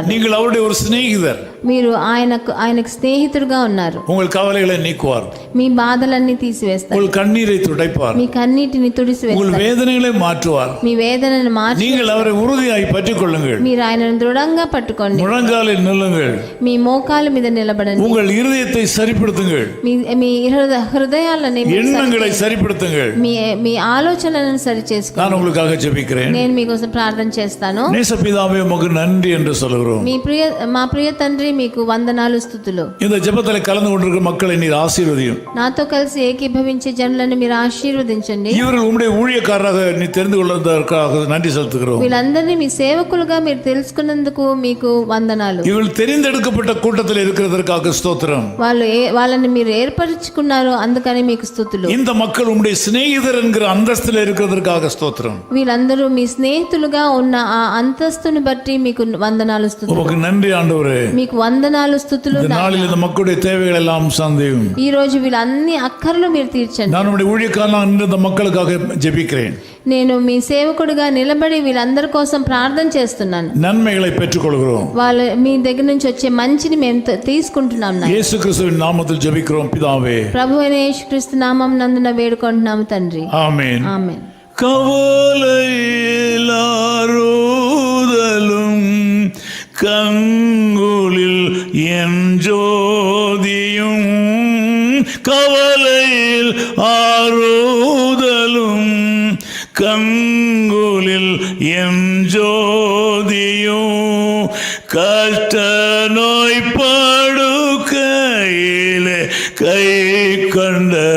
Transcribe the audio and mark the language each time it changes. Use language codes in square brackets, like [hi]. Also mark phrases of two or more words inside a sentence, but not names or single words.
[ta] நீங்கள் அவருடைய ஒரு சிநேகிதர். [te] మీరు ఆయనకు స్నేహితుడుగా ఉన్నారు. [ta] உங்கள் கவலைகளை நீக்குவார். [te] మీ బాధలన్నీ తీసివేస్తారు. [ta] உங்கள் கண்ணீரை துடைப்பார். [te] మీ కన్నీటిని తుడిసివేస్తారు. [ta] உங்கள் வேதனைகளை மாற்றுவார். [te] మీ వేదనను మార్చి [ta] நீங்கள் அவரை உறுதியாய் பற்றிக் கொள்ளுங்கள். [te] మీరు ఆయనను దృఢంగా పట్టుకోండి. [ta] முழங்காலில் நில்லுங்கள். [te] మీ మోకాల మీద నిలబడండి. [ta] உங்கள் இருதயத்தை சரிப்படுத்துங்கள். [te] మీ హృదయాలని [ta] எண்ணங்களை சரிப்படுத்துங்கள். [te] మీ ఆలోచనలను సరి చేసుకోండి. [ta] நான் உங்களுக்காக ஜெபிக்கிறேன். [te] నేను మీకోసం ప్రార్థన చేస్తాను. [ta] நேசபிதாவே உமக்கு நன்றி என்று சொல்கிறோம். [te] మా ప్రియ తండ్రి మీకు వందనాలు స్తుతులు. [ta] இந்த ஜெபத்தில் கலந்து கொண்டிருக்கிற மக்களை நீர் ஆசீர்வதியும். [te] నాతో కలిసి ఏకీభవించే జనులను మీరు ఆశీర్వదించండి. [ta] இவர்கள் உம்முடைய ஊழியக்காரராக நீ தெரிந்து கொள்வதற்காக நன்றி செலுத்துகிறோம். [te] వీళ్ళందరినీ మీ సేవకులుగా మీరు తెలుసుకున్నందుకు మీకు వందనాలు. [ta] இவர்கள் தெரிந்தெடுக்கப்பட்ட கூட்டத்தில் இருக்கிறதற்காக ஸ்தோத்திரம். [te] వాళ్ళని మీరు ఏర్పరచుకున్నారు, అందుకని మీకు స్తుతులు. [ta] இந்த மக்கள் உம்முடைய சிநேகிதர் என்கிற அந்தஸ்தில் இருக்கிறதற்காக ஸ்தோத்திரம். [te] వీళ్ళందరూ మీ స్నేహితులుగా ఉన్న ఆ అంతస్తుని బట్టి మీకు వందనాలు స్తుతులు. [ta] உமக்கு நன்றி ஆண்டவரே. [te] మీకు వందనాలు స్తుతులు. [ta] இந்த நாளில் இந்த மக்களுடைய தேவைகள் எல்லாம் சந்தியும். [te] ఈ రోజు వీళ్ళన్ని అక్కర్లు మీరు తీర్చండి. [ta] நான் உம்முடைய ஊழியக்காரனாக நின்று இந்த மக்களுக்காக ஜெபிக்கிறேன். [te] నేను మీ సేవకుడిగా నిలబడి వీళ్ళందరి కోసం ప్రార్థన చేస్తున్నాను. [ta] நன்மைகளை பெற்றுக்கொள்கிறோம். [te] వాళ్ళు మీ దగ్గర నుంచి వచ్చే మంచిని మేము తీసుకుంటున్నాం. [ta] இயேசு கிறிஸ்துவின் நாமத்தில் ஜெபிக்கிறோம் பிதாவே. [te] ప్రభు అయిన యేసుక్రీస్తు నామం నందున వేడుకుంటున్నాము తండ్రి. [ta] ஆமென். [te] ఆమేన్. [ta] கவலையிலாரோதலும் கங்குலில் என் ஜோதியும் கவலையில் ஆரோதலும் கங்குலில் என் ஜோதியும் கஷ்ட நோய் படுக்கையிலே கை கண்ட